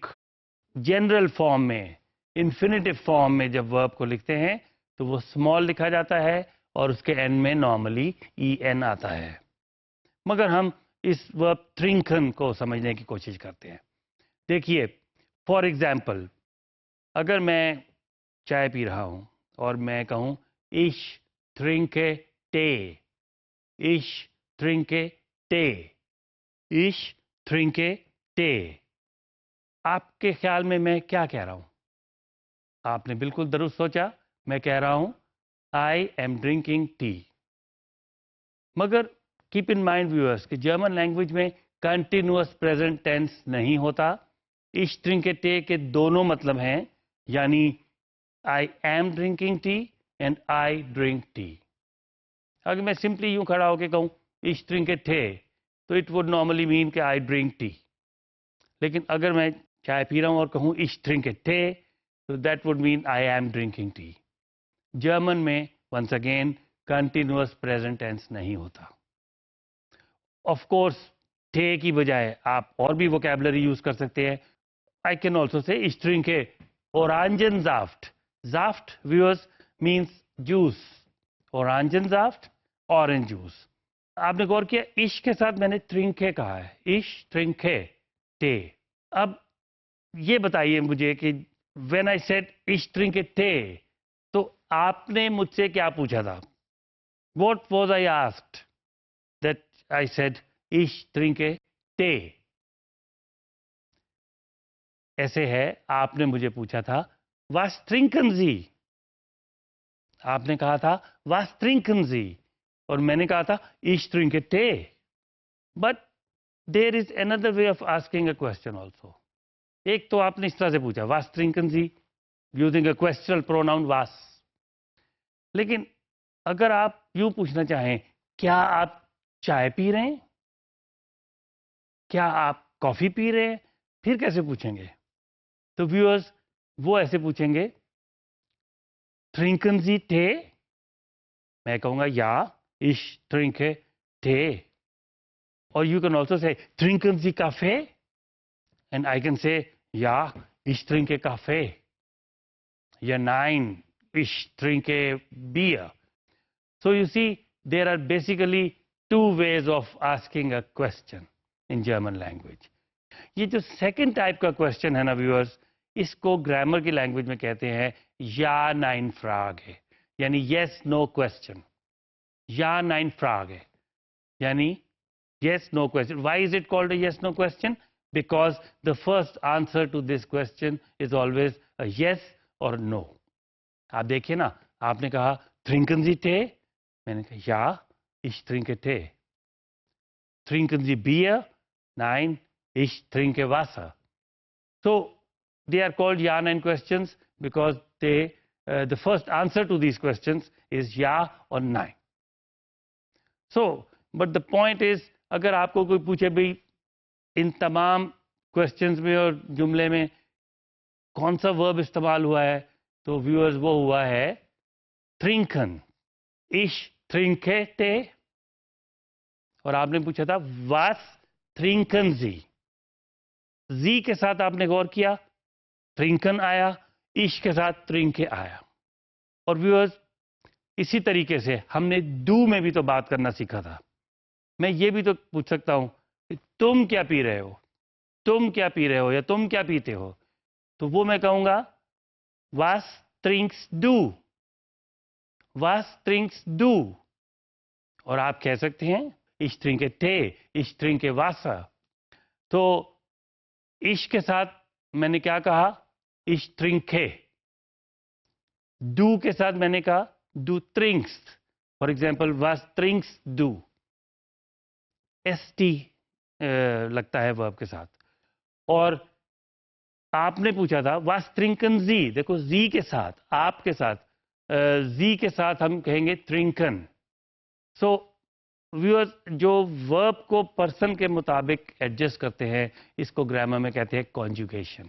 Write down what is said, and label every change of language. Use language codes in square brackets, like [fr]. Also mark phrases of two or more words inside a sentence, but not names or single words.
[en] general form [hi] में, [en] infinitive form [hi] में जब वर्ब को लिखते हैं तो वो स्मॉल लिखा जाता है और उसके एंड में नॉर्मली en आता है. मगर हम इस वर्ब trinken को समझने की कोशिश करते हैं. देखिए, [en] for example, [hi] अगर मैं चाय पी रहा हूं और मैं कहूं [de] ich trinke Tee. Ich trinke Tee. Ich trinke Tee. [hi] आपके ख्याल में मैं क्या कह रहा हूं? आपने बिल्कुल दुरुस्त सोचा. मैं कह रहा हूं [en] I am drinking tea. [hi] मगर [en] keep in mind viewers [hi] कि [en] German language [hi] में [en] continuous present tense [hi] नहीं होता. [de] Ich trinke Tee [hi] के दोनों मतलब हैं, यानी [en] I am drinking tea and I drink tea. [hi] अगर मैं सिंपली यूं खड़ा होकर कहूं [de] Ich trinke Tee, [en] तो it would normally mean कि I drink tea. [hi] लेकिन अगर मैं चाय पी रहा हूं और कहूं [de] Ich trinke Tee, [en] तो that would mean I am drinking tea. [hi] जर्मन में [en] once again continuous present tense [hi] नहीं होता. [en] of course [hi] टे की बजाय आप और भी [en] vocabulary use [hi] कर सकते हैं. [en] I can also say [de] Ich trinke Orangensaft. Saft, [en] viewers, means juice. Orangensaft, orange juice. [hi] आपने गौर किया, इश के साथ मैंने trinke कहा है. [de] Ich trinke Tee. [hi] अब ये बताइए मुझे कि [en] when I said [de] Ich trinke Tee, [hi] तो आपने मुझसे क्या पूछा था? [en] What was I asked that I said [de] Ich trinke Tee? [hi] ऐसे है, आपने मुझे पूछा था [de] Was trinken Sie? [hi] आपने कहा था [de] Was trinken Sie? [hi] और मैंने कहा था [de] Ich trinke Tee. [en] But there is another way of asking a question also. [hi] एक तो आपने इस तरह से पूछा [de] Was trinken Sie? [en] Using a questional pronoun was. [hi] लेकिन अगर आप यूं पूछना चाहें, क्या आप चाय पी रहे हैं? क्या आप कॉफी पी रहे हैं? फिर कैसे पूछेंगे? तो व्यूअर्स, वो ऐसे पूछेंगे [de] Trinken Sie Tee? [hi] मैं कहूंगा या [de] Ich trinke Tee. [en] Or you can also say [de] Trinken Sie Kaffee? [en] And I can say [de] ja, ich trinke Kaffee. Ja, nein, ich trinke Bier. [en] So you see, there are basically two ways of asking a question in German language. [hi] ये जो [en] second type [hi] का क्वेश्चन है ना व्यूअर्स, इसको ग्रामर की लैंग्वेज में कहते हैं [de] ja nein Frag [hi] है, यानी [en] yes no question. [de] ja nein Frag [hi] है यानी [en] yes no question. Why is it called a yes no question? Because the first answer to this question is always a yes or no. [hi] आप देखिए ना, आपने कहा [de] trinken Sie Tee? [hi] मैंने कहा [de] ja, ich trinke Tee. Trinken Sie Bier? Nein, ich trinke Wasser. [en] So they are called ja nein questions because they the first answer to these questions is ja or nein. So but the point is, [hi] अगर आपको कोई पूछे भाई इन तमाम क्वेश्चंस में और जुमले में कौन सा वर्ब इस्तेमाल हुआ है, तो व्यूअर्स वो हुआ है trinken. [de] Ich trinke Tee. [hi] और आपने पूछा था [de] was trinken Sie? [hi] जी के साथ आपने गौर किया, trinken आया, ich के साथ trinke आया. और व्यूअर्स, इसी तरीके से हमने do में भी तो बात करना सीखा था. मैं ये भी तो पूछ सकता हूं कि तुम क्या पी रहे हो? तुम क्या पी रहे हो या तुम क्या पीते हो? तो वो मैं कहूंगा [de] Was trinkst du? Was trinkst du? [hi] और आप कह सकते हैं [de] Ich trinke Tee, ich trinke Wasser. [hi] तो ich के साथ मैंने क्या कहा? [de] Ich trinke. Du [hi] के साथ मैंने कहा [de] Du trinkst. [en] for example [de] was trinkst du, [hi] st लगता है वर्ब के साथ। और आपने पूछा था [de] was trinken sie, [hi] देखो जी के साथ, आपके साथ, जी के साथ हम कहेंगे trinken। [en] so viewers, [hi] जो वर्ब को पर्सन के मुताबिक एडजस्ट करते हैं, इसको ग्रामर में कहते हैं कॉन्जुगेशन।